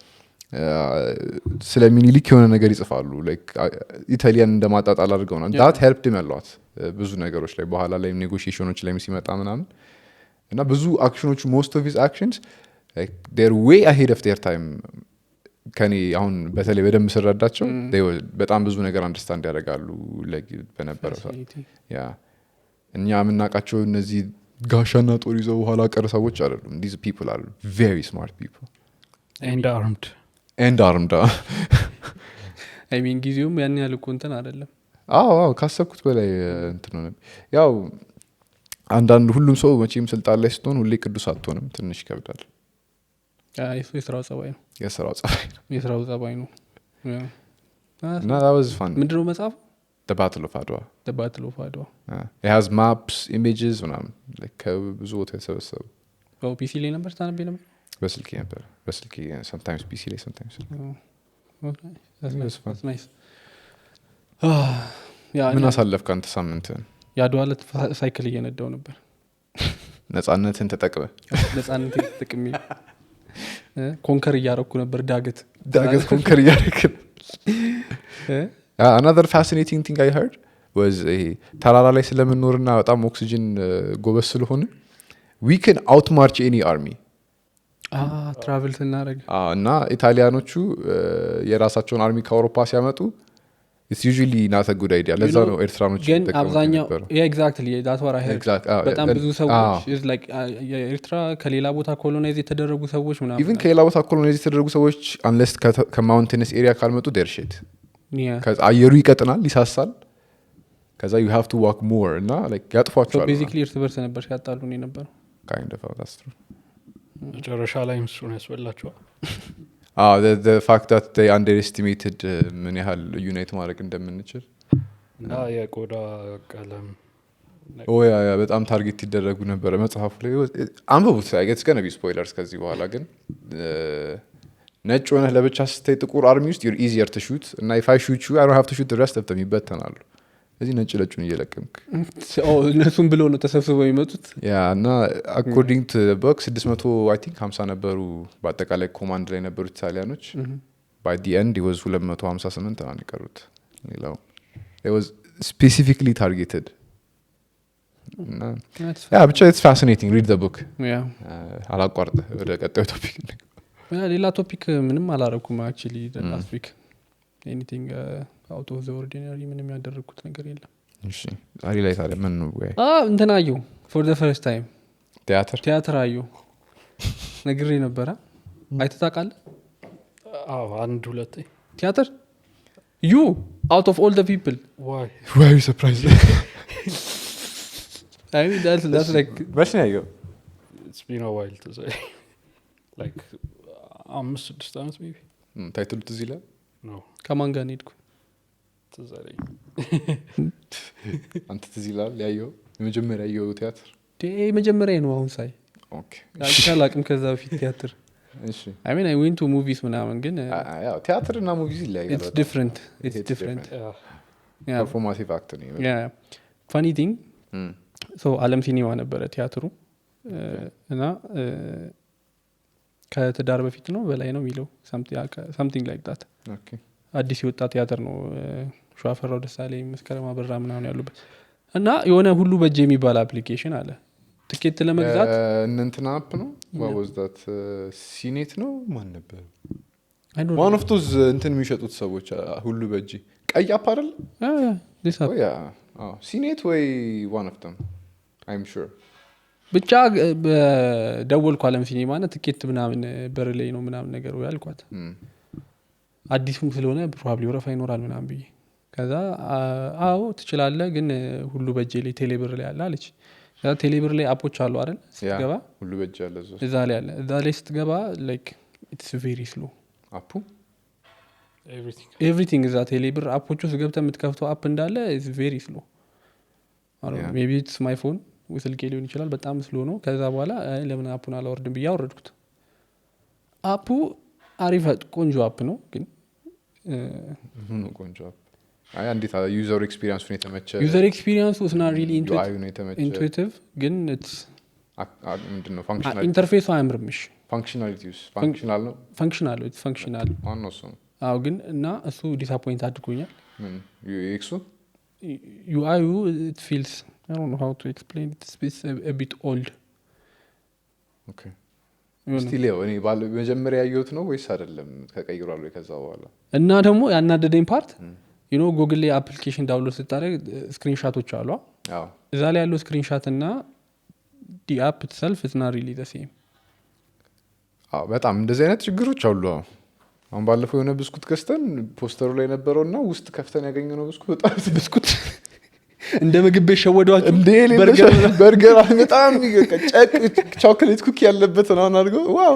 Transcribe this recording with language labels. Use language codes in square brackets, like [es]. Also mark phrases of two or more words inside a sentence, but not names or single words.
[am] ስለ ሚኒሊክ የሆነ ነገር ይጽፋሉ። ኢታሊያን እንደማጣጣል አድርገው ነው [en] that helped [am] መሏት ብዙ ነገሮች ላይ በኋላ ላይ ኔጎሽዬሽኖች ላይ ሲመጣ ምናምን እና ብዙ አክሽኖቹ [en] most of his actions they were way ahead of their time [am] ከኔ አሁን በተለይ በደንብ ስረዳቸው በጣም ብዙ ነገር አንደርስታንድ ያደርጋሉ በነበረው ያ እኛ የምናውቃቸው እነዚህ ጋሻና ጦር ይዘው በኋላ ቀር ሰዎች አይደሉም። [en] these people are very smart people and armed I mean [am] ጊዜውም ያን ያህል እኮ እንትን አይደለም። አዎ ካሰብኩት በላይ እንትን ነው። ያው አንዳንድ ሁሉም ሰው መቼም ስልጣን ላይ ስትሆን ሁሌ ቅዱስ አትሆንም፣ ትንሽ ይከብዳል። የስራው ጸባይ ነው። የስራው ጸባይ ነው። እና [en] that was fun። [am] ምንድነው መጽሐፉ? [en] The Battle of Adwa it has maps, images [am] ምናምን ብዙ ቦታ የተሰበሰቡ። ፒሲ ላይ ነበር ታነብ ነበር? በስልኬ ነበር። sometimes PC ላይ sometimes [en] that's nice። [am] ምን አሳለፍክ አንተ ሳምንትን? የአድዋ ዕለት ሳይክል እየነዳው ነበር። ነፃነትን ተጠቅመ? ነፃነትን ተጠቅሜ ኮንከር እያረኩ ነበር። ዳገት ኮንከር እያረክ [en] another fascinating thing I heard was [am] ተራራ ላይ ስለምንኖርና በጣም ኦክሲጅን ጎበስ ስለሆነ [en] we can outmarch any army [am] ትራቨል ስናደርግ እና ኢታሊያኖቹ የራሳቸውን አርሚ ከአውሮፓ ሲያመጡ [en] it's usually not a good idea። [am] ለዛ ነው ኤርትራኖች ግን አብዛኛው [en] exactly that's what I heard [am] በጣም ብዙ ሰዎች [en] is like [am] ኤርትራ ከሌላ ቦታ ኮሎናይዝ የተደረጉ ሰዎች ምናምን even ከሌላ ቦታ ኮሎናይዝ የተደረጉ ሰዎች unless ከማውንቴንስ ኤሪያ ካልመጡ [en] their shit [am] አየሩ ይቀጥናል፣ ይሳሳል። ከዛ [en] you have to walk more [am] እና like ያጥፏቸዋል። [en] so basically [am] እርስ በርስ ነበር ሲያጣሉ ነው የነበረው [en] kind of that's true። [am] መጨረሻ ላይ እሱን ያስበላቸዋል። [en] the fact that they underestimated [am] ምን ያህል ዩናይት ማድረግ እንደምንችል እና የቆዳ ቀለም በጣም ታርጌት ይደረጉ ነበረ መጽሐፉ ላይ። አንብቡት። [en] it's gonna be spoilers [am] ከዚህ በኋላ ግን ነጭ ሆነህ ለብቻ ስትይ ጥቁር አርሚ ውስጥ [en] you're easier to shoot [am] እና [en] if I shoot you I don't have to shoot the rest of them [am] ይበተናሉ። እዚህ ነጭ ለጩን እየለቀምክ እነሱም ብለው ነው ተሰብስበው የሚመጡት። [en] እና according to the book 600 I think 50 [am] ነበሩ በአጠቃላይ ኮማንድ ላይ ነበሩት ኢታሊያኖች። [en] by the end it was 258 [am] ነው የቀሩት። [en] it was specifically targeted [am] እና ብቻ [en] it's fascinating read the book [am] አላቋርጥ ወደ ቀጣዩ ቶፒክ ሌላ ቶፒክ ምንም አላረኩም [en] actually the last week anything out of the ordinary [am] ምንም ያደረኩት ነገር የለም። እሺ ዛሬ ላይ ታዲያ ምን ነው ወይ እንትን አየሁ [en] for the first time [am] ቲያትር አየሁ ነግሬ ነበረ። አይተህ ታውቃለህ? አንድ ሁለቴ [en] ቲያትር you out of all the people why are you surprised? I mean that's like [am] መቼ ነው ያየው? [en] it's been a while to say like 5-6 ዓመት maybe [am] ታይትሉ ትዝ ይላል? [en] no [am] ከማን ጋር ሄድኩ? ትዝ አለኝ። አንተ ትዝ ይላል ያየው? የመጀመሪያ ያየው ቲያትር መጀመሪያ ነው አሁን ሳይ። ኦኬ አላውቅም ከዛ በፊት ቲያትር። እሺ [en] I mean I went to movies [am] ምናምን ግን ያው ቲያትር እና ሙቪዝ ይለያያል። [en] it's different performative act ነው። yeah funny thing so [am] አለም ሲኒማ ነበረ ቲያትሩ እና ከትዳር በፊት ነው በላይ ነው የሚለው [en] something like that okay [am] አዲስ የወጣ ቲያትር ነው። ሸዋፈራው ደሳለኝ መስከረም አበራ ምናምን ያሉበት እና የሆነ ሁሉ በእጅ የሚባል አፕሊኬሽን አለ ትኬት ለመግዛት እንትና አፕ ነው [en] what was that [am] ሲኔት ነው ማን ነበር [en] one of those [am] እንትን የሚሸጡት ሰዎች ሁሉ በእጅ ቀይ አፕ አይደል? [en] this app ሲኔት ወይ one of them I'm sure [am] ብቻ ደወልኩ አለም ሲኒማ እና ትኬት ምናምን በር ላይ ነው ምናምን ነገር ወይ አልኳት። አዲስም ስለሆነ ፕሮባብሊ ወረፋ ይኖራል ምናምን ብዬ ከዛ አዎ ትችላለህ ግን ሁሉ በእጄ ላይ ቴሌብር ላይ አለ አለች። ከዛ ቴሌብር ላይ አፖች አሉ አይደል? ስትገባ ሁሉ በእጅ አለ እዛ ላይ አለ። እዛ ላይ ስትገባ [en] like it's very slow [am] አፑ everything እዛ ቴሌብር አፖች ውስጥ ገብተህ የምትከፍተው አፕ እንዳለ [en] is very slow maybe it's my phone [am] ስልኬ ሊሆን ይችላል በጣም ስሎ ነው። ከዛ በኋላ ለምን አፑን አላወርድም ብዬ አወረድኩት። አፑ አሪፍ ቆንጆ አፕ ነው ግን ቆንጆ አፕ አይ እንዴት [en] user experience [am] የተመቸ [en] user experience is not really [am] UI ነው የተመቸ [en] intuitive ግን it's [am] ምንድነው ፋንክሽናሊቲ ኢንተርፌሱ አያምርምሽ [en] functionalities functional ነው ፋንክሽናል it's functional [am] ማን ነው እሱ አዎ ግን እና እሱ ዲስአፖይንት አድርጎኛል ምን UX [en] UI it feels I don't know how to explain it it's a bit old [am] ኦኬ ስቲል እኔ መጀመሪያ ያየሁት ነው ወይስ አይደለም ከቀይሯል ወይ ከዛ በኋላ እና ደግሞ ያናደደኝ ፓርት [en] you know [am] Google ላይ አፕሊኬሽን ዳውንሎድ ስታደርግ ስክሪንሾቶች አሉ አዎ እዛ ላይ ያለው ስክሪንሾት እና [en] the app itself is not really the same [am] አዎ በጣም እንደዚህ አይነት ችግሮች አሉ አሁን ባለፈው የሆነ ብስኩት ገዝተን ፖስተሩ ላይ ነበረውና ውስጥ ከፍተን ያገኘነው ብስኩት በጣም ብስኩት እንደ ምግብ ቤት ሸወዷቸው እንደ በርገር በጣም ቾኮሌት ኩኪ ያለበት ነው አድርገው ዋው